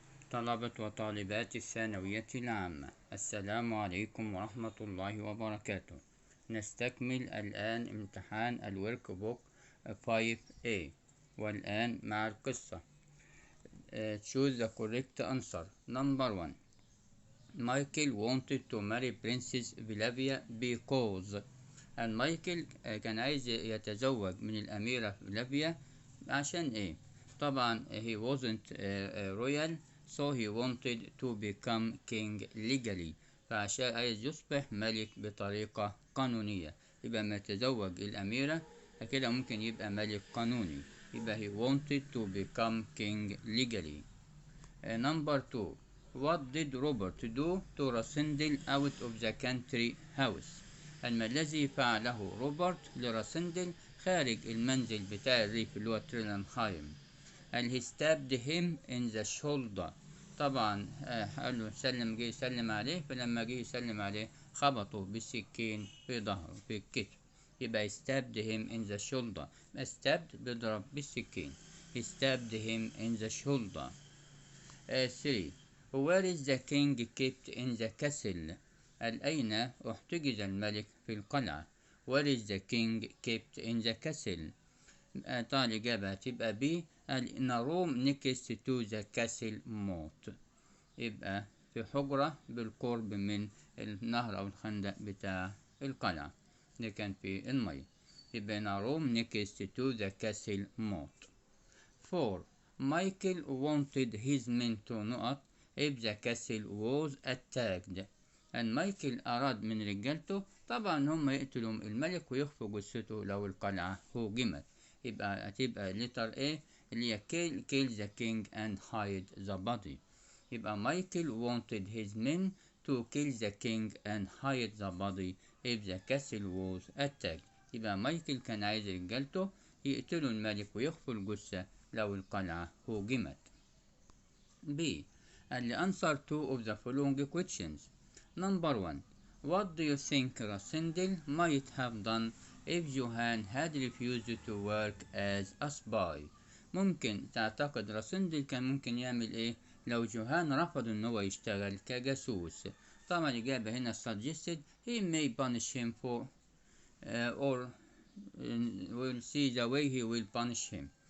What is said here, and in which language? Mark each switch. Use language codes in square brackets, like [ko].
[ar] طلبة وطالبات الثانوية العامة، السلام عليكم ورحمة الله وبركاته. نستكمل الآن امتحان الورك بوك 5A، والآن مع القصة. [en] Choose the correct answer. Number 1. Michael wanted to marry Princess Flavia because [ar] مايكل كان عايز يتزوج من الأميرة فلافيا عشان إيه؟ طبعا [en] he wasn't royal, so he wanted to become king legally. [ar] فعشان عايز يصبح ملك بطريقة قانونية، يبقى ما يتزوج الأميرة كده ممكن يبقى ملك قانوني، يبقى [en] he wanted to become king legally. Number 2. What did Robert do to Rosendil out of the country house؟ [ar] ما الذي فعله روبرت لراسندل خارج المنزل بتاع الريف اللي هو تريلنهايم؟ [en] he stabbed him in the shoulder. [ar] طبعا قال له جه يسلم عليه، فلما جه يسلم عليه خبطه بالسكين في ظهره في الكتف، يبقى [en] stabbed him in the shoulder. [ar] stabbed بيضرب بالسكين. [en] he stabbed him in the shoulder. 3. Where is the king kept in the castle؟ [ar] أين احتجز الملك في القلعة؟ [en] Where is the king kept in the castle؟ [ar] طبعا الإجابة هتبقى B. [en] in a room next to the castle moat، [ar] يبقى في حجرة بالقرب من النهر أو الخندق بتاع القلعة اللي كان في المية، [en] يبقى in a room next to the castle moat. 4. Michael wanted his men to not if the castle was attacked. [ar] مايكل أراد من رجالته طبعا هم يقتلوا الملك ويخفوا جثته لو القلعة هوجمت، يبقى هتبقى letter A اللي هي [en] kill the king and hide the body. يبقى Michael wanted his men to kill the king and hide the body if the castle was attacked. [ar] يبقى مايكل كان عايز رجالته يقتلوا الملك ويخفوا الجثة لو القلعة هوجمت. [en] B. The answer two of the following questions. Number 1. What do you think Rasindel might have done if Johan had refused to work as a spy؟ [ar] ممكن تعتقد راسندل كان ممكن يعمل ايه لو جوهان رفض ان هو يشتغل كجاسوس؟ طبعا الإجابة هنا [en] suggested he may punish him for or we'll see the way he will punish him.